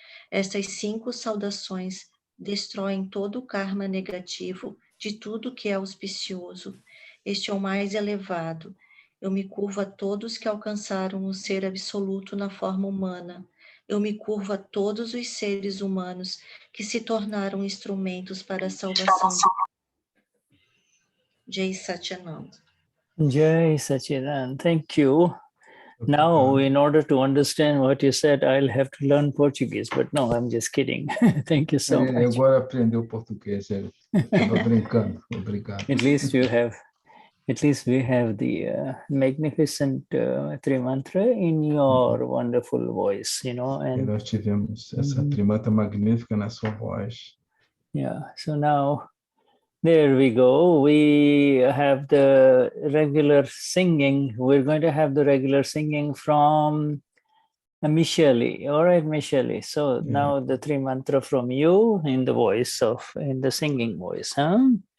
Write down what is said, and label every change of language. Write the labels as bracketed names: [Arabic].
[Portuguese] Estas 5 saudações destroem todo o karma negativo de tudo que é auspicioso. Este é o mais elevado. Eu me curvo a todos que alcançaram o ser absoluto na forma humana. Eu me curvo a todos os seres humanos que se tornaram instrumentos para a salvação. [Sanskrit] Jai Satyananda. [English] Jai Sachidanand, thank you. Now, in order to understand what you said, I'll have to learn Portuguese, but no, I'm just kidding. Thank you so much. [Portuguese] Agora aprendeu português, estava brincando. Obrigado. [English] At least we have the magnificent Trimantra in your wonderful voice, you know. And [Portuguese] nós tivemos essa Trimantra magnífica na sua voz. [English] Yeah, so now there we go. We have the regular singing. We're going to have the regular singing from Michele. All right, Michele. So now the three mantra from you in the singing voice, huh?